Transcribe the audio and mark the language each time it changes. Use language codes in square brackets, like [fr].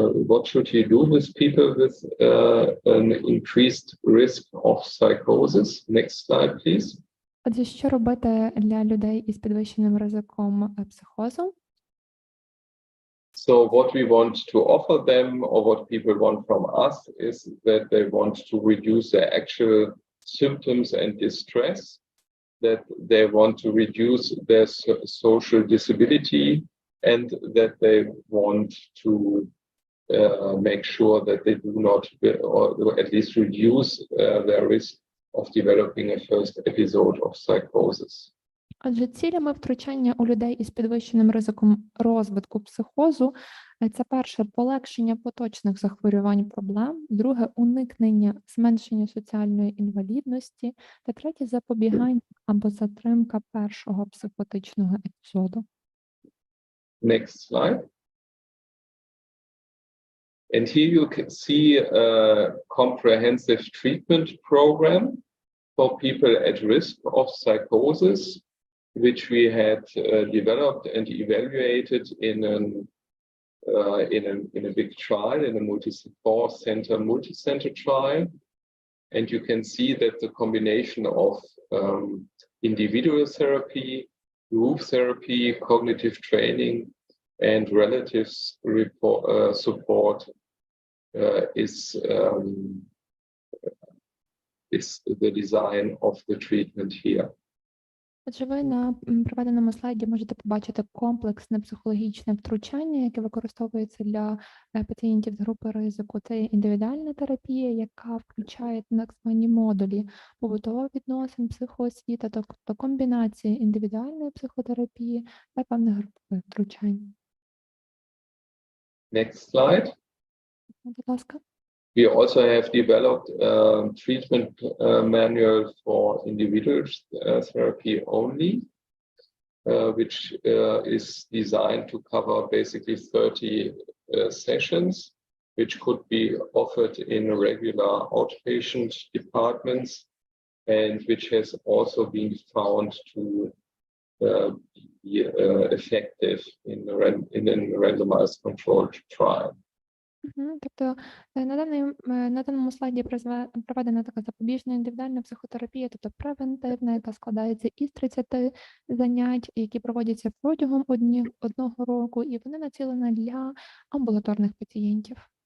[en] What should you do with people with an increased risk of psychosis? Next slide, please. [uk] Отже, що робити для людей із підвищеним ризиком психозу? [en] So what we want to offer them, or what people want from us, is that they want to reduce their actual symptoms and distress, that they want to reduce their social disability, and that they want to make sure that they do not, or at least reduce their risk of developing a first episode of psychosis. [uk] Отже, цілями втручання у людей із підвищеним ризиком розвитку психозу – це перше – полегшення поточних захворювань проблем, друге – уникнення, зменшення соціальної інвалідності, та третє – запобігання або затримка першого психотичного епізоду. [en] Next slide. And here you can see a comprehensive treatment program for people at risk of psychosis, which we had developed and evaluated in a big trial, in a multi-center trial. And you can see that the combination of individual therapy, group therapy, cognitive training, and relative support is the design of the treatment here. [uk] Отже, ви на приведеному слайді можете побачити комплексне психологічне втручання, яке використовується для пацієнтів з групи ризику. Це індивідуальна терапія, яка включає так звані модулі побутових відносин, психоосвіта, тобто комбінації індивідуальної психотерапії та певних групових втручань. [en] Next slide. [uk] Будь ласка. [en] We also have developed a treatment manual for individual therapy only, which is designed to cover basically 30 sessions, which could be offered in regular outpatient departments. and which has also been found to be effective in a randomized controlled trial. [uk] Тобто на даному слайді проведена така запобіжна індивідуальна психотерапія, тобто превентивна, яка складається із 30 занять, які проводяться протягом одного року, і вони націлені для амбулаторних пацієнтів.